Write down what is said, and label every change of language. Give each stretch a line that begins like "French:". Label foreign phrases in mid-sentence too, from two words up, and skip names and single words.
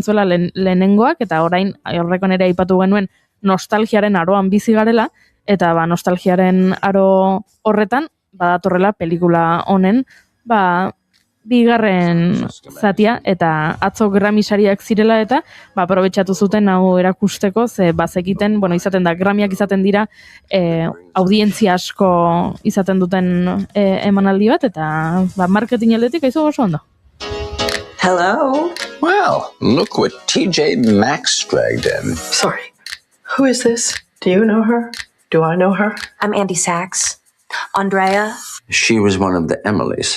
Basque: zuela lehenengoak, eta orain horrekon ere aipatu genuen nostalgiaren aroan bizi garela, eta nostalgiaren aro horretan, badatorrela pelikula honen, bigarren zatia, eta atzo Grammy sariak zirela, eta aprobetxatu zuten hau erakusteko, ze bazekiten, izaten da, Grammyak izaten dira, audientzia asko izaten duten emanaldi bat, eta marketing aldetik aizu oso ondo.
English: Hello? Well, look what TJ Maxx dragged in. Sorry. Who is this? Do you know her? Do I know her? I'm Andy Sachs. Andrea? She was one of the Emilys.